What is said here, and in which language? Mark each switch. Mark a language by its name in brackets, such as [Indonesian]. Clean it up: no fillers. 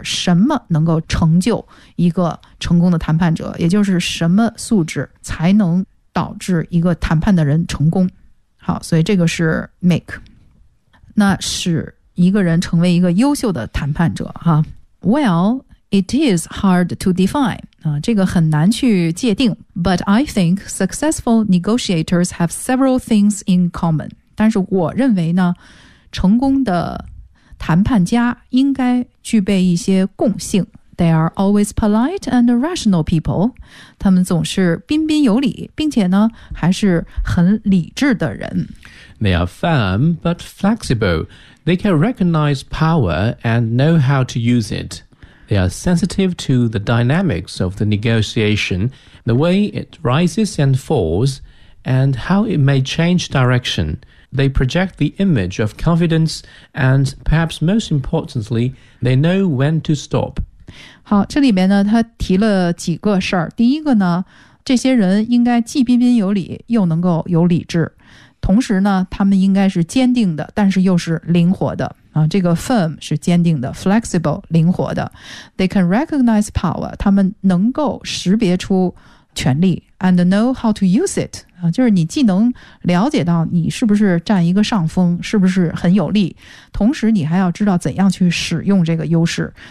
[Chinese] 什么能够成就一个成功的谈判者，也就是什么素质才能导致一个谈判的人成功。好，所以这个是 make， 那是一个人成为一个优秀的谈判者哈。 [English] Well, it is hard to define、 [Chinese] 这个很难去界定。 [English] But I think successful negotiators have several things in common， [Chinese] 但是我认为呢，成功的谈判家应该具备一些共性。 [English] They are always polite and rational people. [Chinese] 他们总是彬彬有礼，并且呢，还是很理智的人。 [English] They are firm but flexible. They can recognize power and know how to use it. They are sensitive to the dynamics of the negotiation, the way it rises and falls, and how it may change direction. They project the image of confidence, and perhaps most importantly, they know when to stop. [Chinese] 好，这里面呢他提了几个事儿。第一个呢，这些人应该既彬彬有礼又能够有理智，同时呢他们应该是坚定的但是又是灵活的啊。这个 firm 是坚定的， flexible 灵活的。 [English] They can recognize power， [Chinese] 他们能够识别出权力， [English] and know how to use it， [Chinese] 就是你既能了解到你是不是占一个上风，是不是很有利，同时你还要知道怎样去使用这个优势。